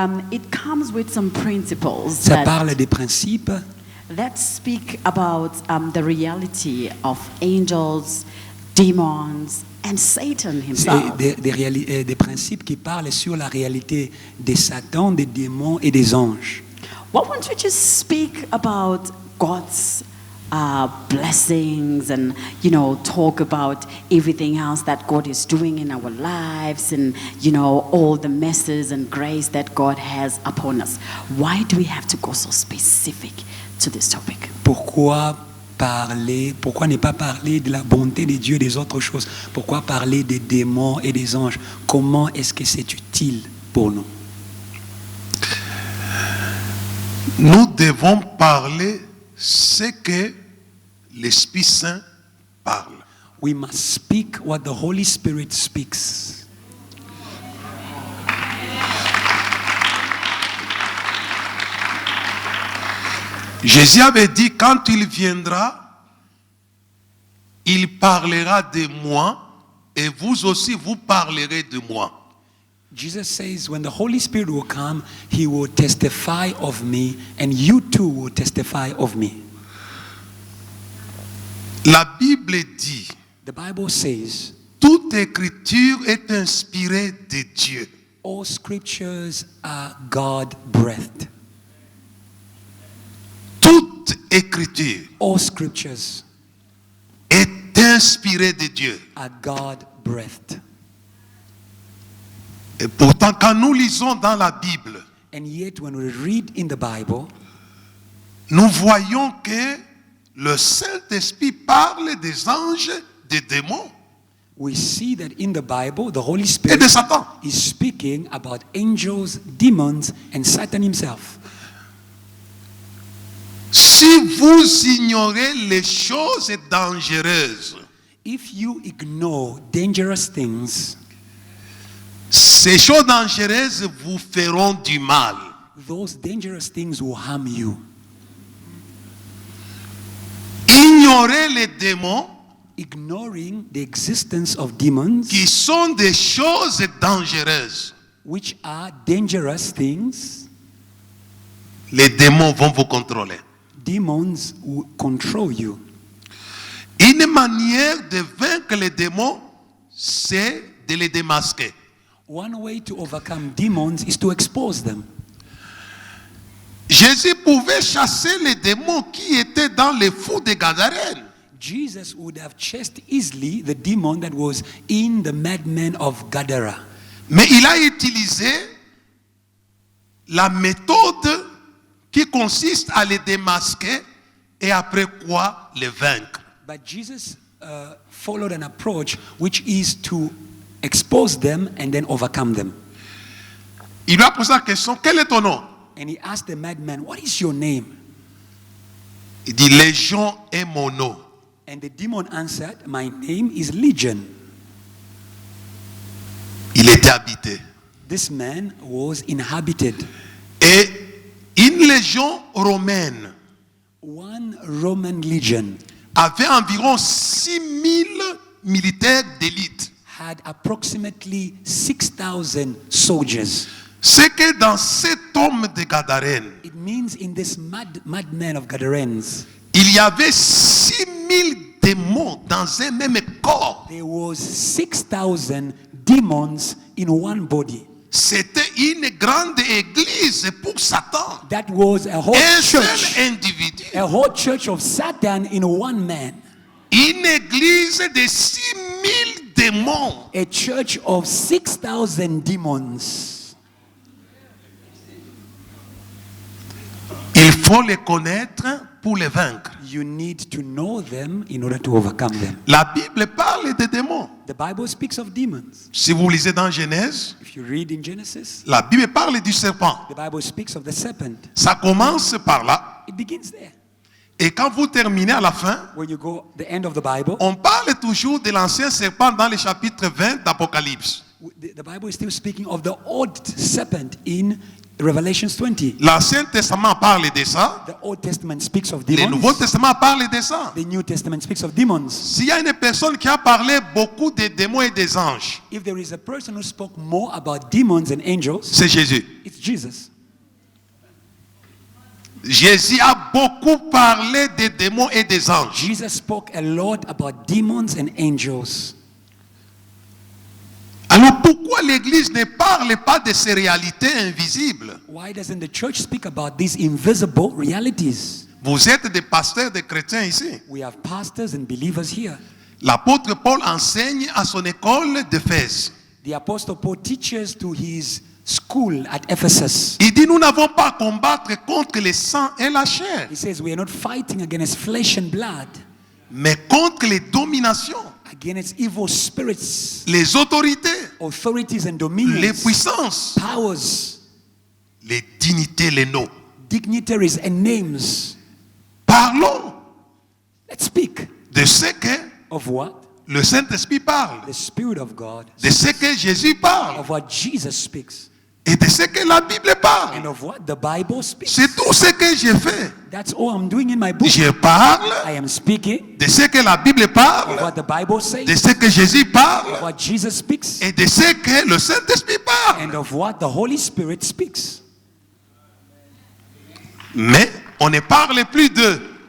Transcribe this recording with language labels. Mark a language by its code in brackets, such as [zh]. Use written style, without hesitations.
[en] It comes with some principles [fr] ça parle des principes [en] that speak about the reality of angels, demons, and Satan himself. [fr] des principes qui parlent sur la réalité des Satan, des démons et des anges. [en] Why don't we just speak about God's blessings and, talk about everything else that God is doing in our lives and, all the messes and grace that God has upon us? Why do we have to go so specific to this topic? [fr] Pourquoi ne pas parler de la bonté de Dieu et des autres choses? Pourquoi parler des démons et des anges? Comment est-ce que c'est utile pour nous? Nous devons parler ce que l'Esprit Saint parle. [en] We must speak what the Holy Spirit speaks. [fr] Jésus avait dit, quand il viendra, il parlera de moi et vous aussi vous parlerez de moi. [en] Jesus says, when the Holy Spirit will come, he will testify of me, and you too will testify of me. [fr] La Bible dit, [en] The Bible says, [fr] toute écriture est inspirée de Dieu. [en] all scriptures are God-breathed. [fr] Toute écriture [en] All scriptures [fr] est inspirée de Dieu. [en] are God-breathed. [fr] Et pourtant, quand nous lisons dans la Bible, [en] And yet, when we read in the Bible, [fr] nous voyons que le Saint-Esprit parle des anges, des démons [en] we see that in the Bible, the Holy [fr] et [en] Spirit [fr] de Satan. [en] is speaking about angels, demons, and Satan himself. [fr] Si vous ignorez les choses dangereuses, [en] If you ignore dangerous things, [fr] ces choses dangereuses vous feront du mal. [en] those dangerous things will harm you. [fr] Ignorez les démons [en] Ignoring the existence of demons, [fr] qui sont des choses dangereuses. [en] which are dangerous things, [fr] Les démons vont vous contrôler. [en] demons will control you. [fr] Une manière de vaincre les démons, c'est de les démasquer. [en] One way to overcome demons is to expose them. [fr] Jésus pouvait chasser les démons qui étaient dans les fous de Gadarène. [en] Jesus would have chased easily the demon that was in the madman of Gadara. [fr] Mais il a utilisé la méthode qui consiste à les démasquer et après quoi les vaincre. [en] But Jesus followed an approach which is to expose them and then overcome them. [fr] Il lui a posé la question, quel est ton nom? [en] And he asked the madman, "What is your name?" [fr] Il dit, Légion est mon nom. [en] And the demon answered, "My name is Legion." [fr] Il était habité. [en] This man was inhabited. [fr] Et une légion romaine [en] One Roman legion [fr] avait environ 6000 militaires d'élite. [en] had approximately 6,000 soldiers. [fr] C'est que dans cet homme de Gadarène, [en] It means in this madman of Gadarenes, [fr] il y avait 6000 démons dans un même corps. [en] there was 6,000 demons in one body. [fr] C'était une grande église pour Satan. [en] That was a whole [fr] Un seul [en] church. [fr] individu. [en] A whole church of Satan in one man. [fr] Une église de 6000 démons. [en] A church of 6,000 demons. [fr] Il faut les connaître pour les vaincre. [en] You need to know them in order to overcome them. [fr] La Bible parle des démons. [en] The Bible speaks of demons. [fr] Si vous lisez dans Genèse, [en] If you read in Genesis, [fr] la Bible parle du serpent. [en] the Bible speaks of the serpent. [fr] Ça commence par là. [en] It begins there. [fr] Et quand vous terminez à la fin, [en] When you go the end of the Bible, [fr] on parle toujours de l'ancien serpent dans le chapitre 20 d'Apocalypse. [en] the Bible is still speaking of the old serpent in Revelations 20. [fr] L'Ancien Testament parle de ça. [en] The Old Testament speaks of [fr] Le [en] demons. [fr] Nouveau Testament parle de ça. [en] The New Testament speaks of demons. [fr] S'il y a une personne qui a parlé beaucoup des démons et des anges, [en] If there is a person who spoke more about demons and angels, [fr] c'est Jésus. [en] it's Jesus. [fr] Jésus a beaucoup parlé des démons et des anges. [en] Jesus spoke a lot about demons and angels. [fr] Alors pourquoi l'Église ne parle pas de ces réalités invisibles? [en] Why doesn't the church speak about these invisible realities? [fr] Vous êtes des pasteurs, des chrétiens ici. [en] We have pastors and believers here. [fr] L'apôtre Paul enseigne à son école d'Éphèse. [en] The Apostle Paul teaches to his school at Ephesus. [fr] Il dit, nous n'avons pas à combattre contre le sang et la chair, [en] He says we are not fighting against flesh and blood, [fr] mais contre les dominations, [en] against evil spirits, [fr] les autorités, [en] authorities and [fr] les [en] dominions, [fr] puissances, [en] powers, [fr] les dignités, les noms. [en] dignitaries and names. [fr] Parlons [en] Let's speak [fr] de ce que [en] of what? [fr] le Saint-Esprit parle, [en] The Spirit of God, [fr] de ce que Jésus parle. [en] of what Jesus speaks. [fr] et de ce que la Bible parle. [en] and of what the Bible speaks. [fr] C'est tout ce que j'ai fait. [en] That's all I'm doing in my book. [fr] Je parle [en] I am speaking [fr] de ce que la Bible [en] of [fr] parle, [en] what the Bible says, [fr] de ce que Jésus [en] of [fr] parle [en] what Jesus speaks, [fr] et de ce que le Saint-Esprit parle. [en] and of what the Holy Spirit speaks. [fr] Mais on ne parle plus d'eux.